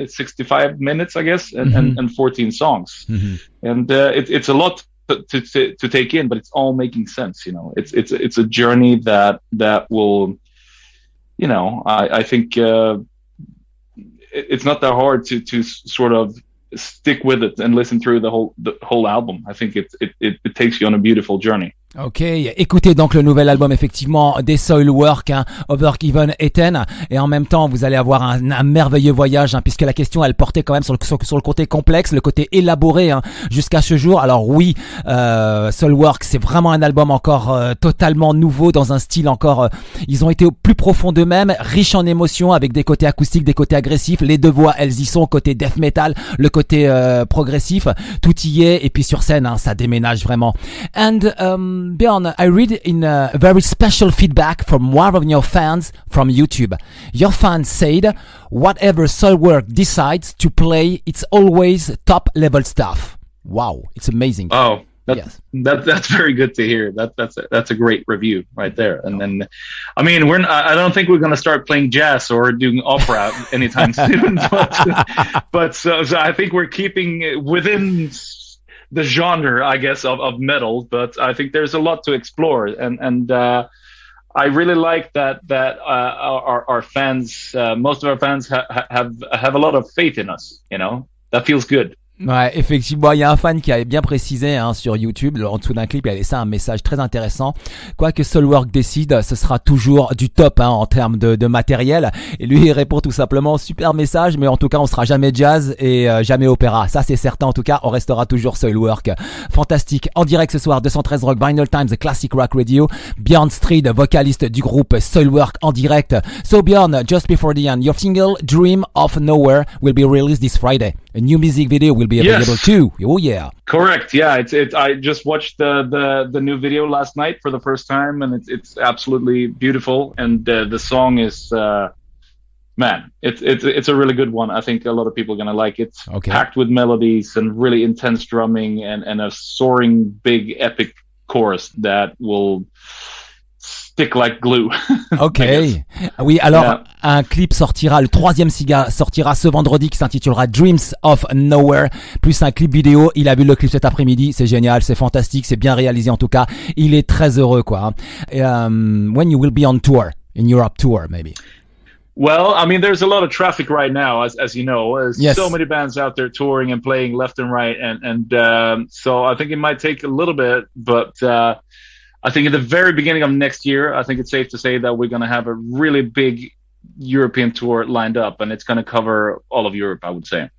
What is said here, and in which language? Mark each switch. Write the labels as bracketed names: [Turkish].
[English] It's 65 minutes, I guess, and 14 songs, and it's a lot to take in, but it's all making sense. It's a journey that will, I think it's not that hard to sort of stick with it and listen through the whole album. I think it takes you on a beautiful journey. [French] Ok, écoutez donc le nouvel album effectivement des Soilwork, hein, Övergivenheten, et en même temps vous allez avoir un merveilleux voyage, hein, puisque la question elle portait quand même sur le côté complexe, le côté élaboré, hein, jusqu'à ce jour. Alors oui, Soilwork c'est vraiment un album encore totalement nouveau, dans un style encore, ils ont été au plus profond d'eux-mêmes, riche en émotions, avec des côtés acoustiques, des côtés agressifs, les deux voix elles y sont, côté death metal, le côté progressif, tout y est, et puis sur scène, hein, ça déménage vraiment. [English] And Björn, I read in a very special feedback from one of your fans from YouTube. Your fan said, whatever Soilwork decides to play, it's always top level stuff. Wow, it's amazing. Oh, yes. That's very good to hear. That's a great review right there. And then, I mean, I don't think we're going to start playing jazz or doing opera anytime soon, but so I think we're keeping within the genre, I guess, of metal, but I think there's a lot to explore, and I really like that our fans, most of our fans have a lot of faith in us. That feels good. [French] Ouais, effectivement, il y a un fan qui avait bien précisé, hein, sur YouTube, en dessous d'un clip, il a laissé un message très intéressant. Quoi que Soilwork décide, ce sera toujours du top, hein, en termes de matériel. Et lui, il répond tout simplement, super message, mais en tout cas, on sera jamais jazz et jamais opéra. Ça, c'est certain. En tout cas, on restera toujours Soilwork. Fantastique. En direct ce soir, 213 Rock, Vinylestimes, Classic Rock Radio. Björn Strid, vocaliste du groupe Soilwork, en direct. [English] So Björn, just before the end, your single Dream of Nowhere will be released this Friday. A new music video will be available too. Oh yeah. Correct. Yeah, it's. I just watched the new video last night for the first time, and it's absolutely beautiful. And the song is, man, it's a really good one. I think a lot of people are gonna like it. Okay. Packed with melodies and really intense drumming and a soaring, big, epic chorus that will stick like glue. Ok. [French] Oui, alors un clip sortira, le 3e sortira ce vendredi qui s'intitulera Dreams of Nowhere, plus un clip vidéo. Il a vu le clip cet après-midi, c'est génial, c'est fantastique, c'est bien réalisé en tout cas. Il est très heureux quoi. [English] When you will be on tour, in Europe tour maybe. Well, I mean, there's a lot of traffic right now, as you know. There's so many bands out there touring and playing left and right, and so I think it might take a little bit, but I think at the very beginning of next year, I think it's safe to say that we're going to have a really big European tour lined up, and it's going to cover all of Europe, I would say.